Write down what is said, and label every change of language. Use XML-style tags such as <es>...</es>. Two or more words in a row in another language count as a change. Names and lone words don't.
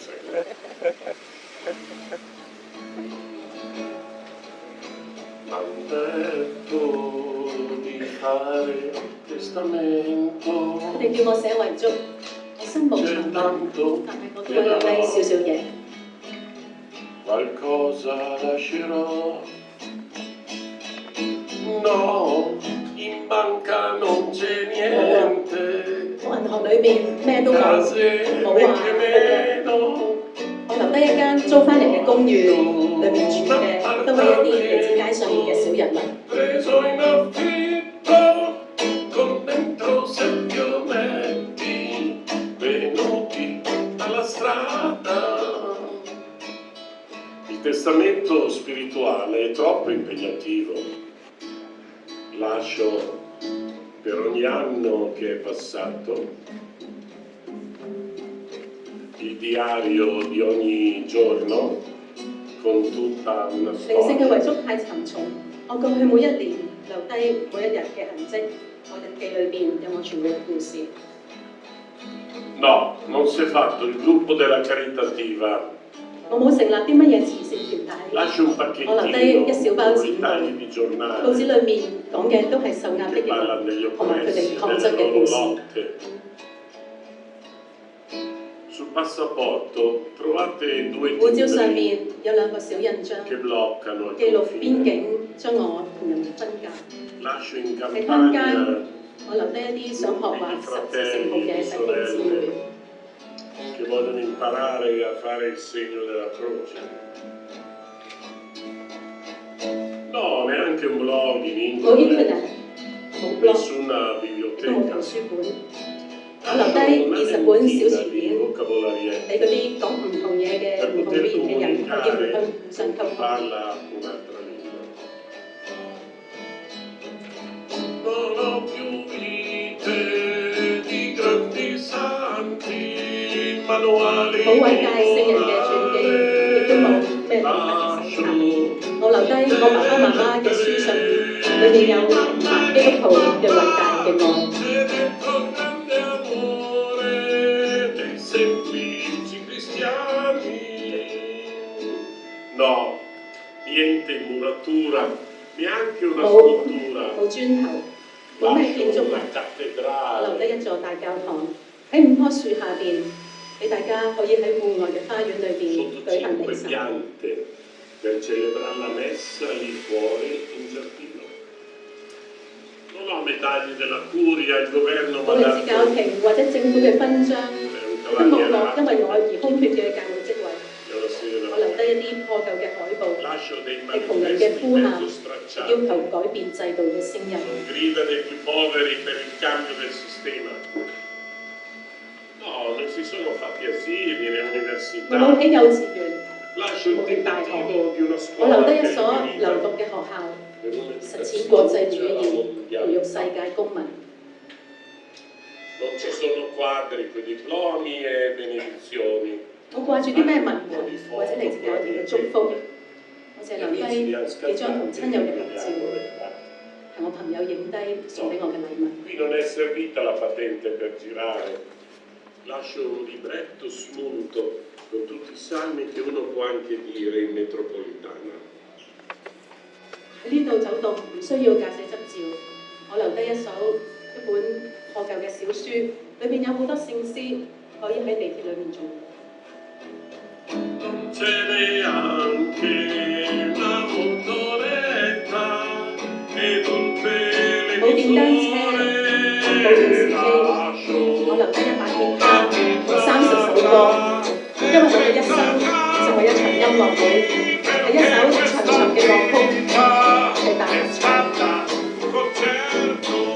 <yue>佢哋叫我寫遺囑，我心無長短，但係我都會留低少少嘢。</yue> <it>Qualcosa lascerò, no, in banca non c'è niente,</it> <yue>我銀行裏面咩都冇，冇話我留低一間租翻嚟嘅公寓，裏面住嘅都係一啲嚟自街上面嘅小人物。</yue> <it>preso in affitto, con dentro 7 ometti, venuti dalla strada. Il testamento spirituale è troppo impegnativo. Lascio per ogni anno che è passato il diario di ogni giorno con tutta una</it> <yue>靈性嘅</yue> <it>storia.</it> <yue>遺囑太沉重，我過去每一年留低每一日嘅痕跡，我日記裏邊有我全部嘅故事。</yue> <it>No, non si è fatto il gruppo della caritativa.</it> <yue>我冇成立啲乜嘢慈善團體，</yue> <it>Lascio un</it> <yue>我留低一小包</yue> <it>pacchettino</it> <yue>紙</yue> <it>con i tagli di</it> <yue>報紙</yue> <it>giornale</it> <yue>裏面講嘅都係受壓迫</yue> <it>che</it> <yue>嘅</yue> <it>parlano</it> <yue>人</yue> <it>degli</it> <yue>同埋佢</yue> <it>oppressi</it> <yue>哋抗</yue> <it>e</it> <yue>爭</yue> <it>delle</it> <yue>嘅</yue> <it>loro</it> <yue>故事。</yue> <it>lotte. Sul passaporto trovate 2</it> <yue>護照上</yue> <it>timbri</it> <yue>面有兩個小印章，</yue> <it>che bloccano il</it> <yue>記錄邊</yue> <it>confine.</it> <yue>境將我同人哋分隔。</yue> <it>Lascio in</it> <yue>喺鄉間，</yue> <it>campagna</it> <yue>我留低一啲想學畫十字聖號嘅弟兄姊妹，</yue> <it>che vogliono imparare a fare il segno della croce. No, neanche un blog in</it> <yue>冇</yue> <it>internet,</it> <yue>internet，冇 blog，</yue> <it>nessuna</it> <yue>亦都冇</yue> <it>biblioteca.</it> <yue>圖書館。我留低20本小詞典，</yue> <it>vocabolarie</it> <yue>俾嗰啲講唔同嘢嘅唔同語言嘅人可以互相溝通。</yue> <it>parla un'altra lingua. Non ho più vite di grandi santi, manuali</it> <yue>冇偉大聖人嘅傳記，亦都冇咩動物嘅手冊。我留低我爸爸媽媽嘅書信，裏面有明白基督徒嘅偉大嘅愛。</yue> <it>semplici cristiani. No, niente muratura, neanche una</it> <yue>冇</yue> <it>scultura.</it> <yue>冇磚頭，冇咩建築物。</yue> <it>Una</it> <yue>我留</yue> <it>cattedrale</it> <yue>低一座大教堂，喺5棵樹下邊，俾大家可以喺戶外嘅花園裏邊</yue> <it>sotto</it> <yue>舉行 5 彌撒。</yue> <it>piante per celebrare la messa lì fuori in giardino. Non ho medaglie della curia, il governo</it> <yue>無論是教廷或者政府嘅勳章，</yue> <it>è</it> <yue>都</yue> <it>un</it> <yue>冇落</yue> <it>cavaliere</it> <yue>因為我而空缺嘅教會職位。</yue> <it>della sera.</it> <yue>我留低一啲破舊嘅海報，</yue> <it>Lascio dei</it> <yue>係窮人嘅</yue> <it>manifesti</it> <yue>呼喊，</yue> <it>mezzo</it> <yue>要</yue> <it>stracciati.</it> <yue>求改變制度嘅聲音。</yue> <it>Sono grida dei più poveri per il cambio del sistema. No, non si sono fatti asili né</it> <yue>我冇</yue> <it>università.</it> <yue>起幼稚園，</yue> <it>Lascio il tentativo di una</it> <yue>我</yue> <it>scuola</it> <yue>留低</yue> <it>per</it> <yue>一所</yue> <it>il</it> <yue>流</yue> <it>vita</it> <yue>讀嘅學校，</yue> <it>per</it> <yue>實踐國際主</yue> <it>un'educazione</it> <yue>義，培育</yue> <it>mondiale.</it> <yue>世界公民。</yue> <it>Non ci sono quadri con diplomi e benedizioni.</it> <yue>我掛住啲咩文憑或者嚟自教團嘅祝福，我淨係留低幾張同親友嘅合照，係我朋友影低送俾我嘅禮物。</yue> <it>Qui non è servita la patente per girare. Lascio un libretto smunto con tutti i salmi che uno può anche dire in metropolitana.</it> <yue>喺呢度走動唔需要駕駛執照，我留低一本破舊嘅小書，裏邊有好多聖詩，可以喺地鐵裏面做。</yue> <it>Ce n'è anche una motoretta ed un</it> <yue>冇電單車，冇電視機，</yue> <it>televisore.</it> <yue>我留低一把吉他同30首歌，因為我嘅一生就係一場音樂會，係一首長長嘅樂曲，係大合唱。</yue>